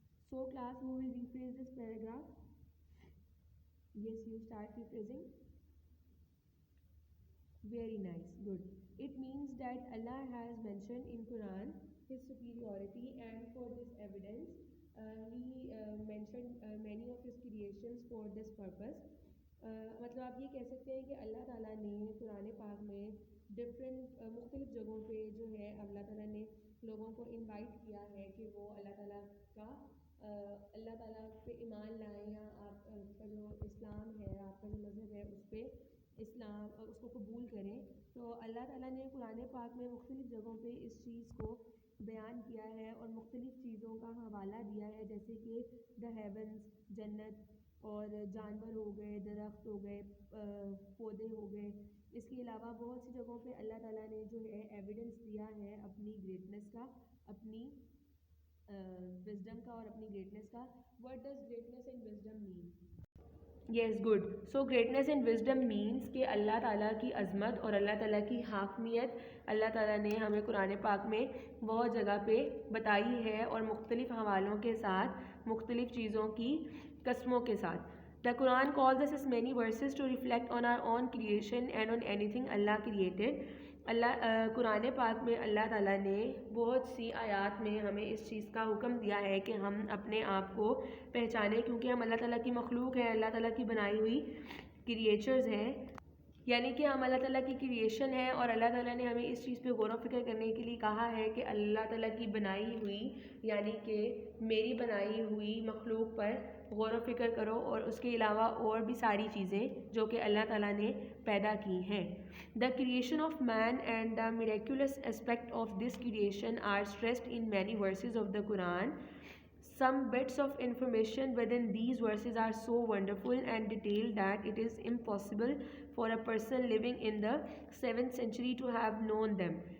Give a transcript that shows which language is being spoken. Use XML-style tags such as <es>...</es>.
<en>So class, who will rephrase this paragraph? Yes, you start rephrasing. Very nice, good. It means that Allah has mentioned in Quran His superiority, and for this evidence, He mentioned many of His creations for this purpose.</en> <ur>مطلب آپ یہ کہہ سکتے ہیں کہ اللہ تعالیٰ نے قرآن پاک میں ڈفرینٹ مختلف جگہوں پہ جو ہے اللہ تعالیٰ نے لوگوں کو انوائٹ کیا ہے کہ وہ اللہ تعالیٰ کا اللہ تعالیٰ پہ ایمان لائیں، یا آپ کا جو اسلام ہے، آپ کا جو مذہب ہے، اس پہ اسلام اس کو قبول کریں. تو اللہ تعالیٰ نے قرآن پاک میں مختلف جگہوں پہ اس چیز کو بیان کیا ہے اور مختلف چیزوں کا حوالہ دیا ہے، جیسے کہ</ur> <en>the heavens,</en> <ur>جنت، اور جانور ہو گئے، درخت ہو گئے، پودے ہو گئے. اس کے علاوہ بہت سی جگہوں پہ اللہ تعالیٰ نے جو ہے ایویڈنس دیا ہے اپنی گریٹنس کا، اپنی وزڈم کا اور اپنی گریٹنس کا.</ur> <en>What does greatness and wisdom mean? Yes, good. So greatness and wisdom means</en> <ur>کہ اللہ تعالیٰ کی عظمت اور اللہ تعالیٰ کی حاکمیت اللہ تعالیٰ نے ہمیں قرآن پاک میں بہت جگہ پہ بتائی ہے، اور مختلف حوالوں کے ساتھ، مختلف چیزوں کی قسموں کے ساتھ.</ur> <en>The Quran calls us as many verses to reflect on our own creation and on anything Allah created.</en> <ur>قرآن پاک میں اللہ تعالیٰ نے بہت سی آیات میں ہمیں اس چیز کا حکم دیا ہے کہ ہم اپنے آپ کو پہچانیں، کیونکہ ہم اللہ تعالیٰ کی مخلوق ہیں، اللہ تعالیٰ کی بنائی ہوئی کریچرز ہیں، یعنی کہ ہم اللہ تعالیٰ کی کریشن ہے. اور اللہ تعالیٰ نے ہمیں اس چیز پہ غور و فکر کرنے کے لیے کہا ہے کہ اللہ تعالیٰ کی بنائی ہوئی، یعنی کہ میری بنائی ہوئی مخلوق پر غور و فکر کرو، اور اس کے علاوہ اور بھی ساری چیزیں جو کہ اللہ تعالیٰ نے پیدا کی ہیں.</ur> <en>The creation of man and the miraculous aspect of this creation are stressed in many verses of the Quran. Some bits of information within these verses are so wonderful and detailed that it is impossible for a person living in the 7th century to have known them.</en>